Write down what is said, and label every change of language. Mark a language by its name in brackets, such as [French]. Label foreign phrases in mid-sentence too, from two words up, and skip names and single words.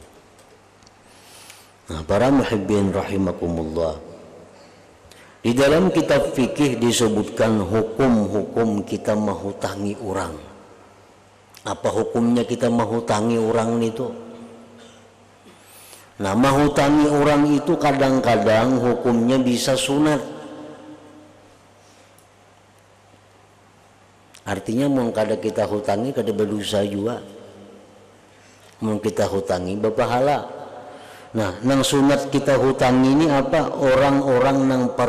[Indonesian] Nah para [Arabic] محبين رحمكم الله, [Indonesian] di dalam kitab fikih disebutkan hukum-hukum kita menghutangi orang. Apa hukumnya kita menghutangi orang itu? Nah, menghutangi orang itu kadang-kadang hukumnya bisa sunat. Artinya mau kada kita hutangi kada berdosa juga. Mau kita hutangi berpahala. Nah, nang sunat kita hutang ini apa?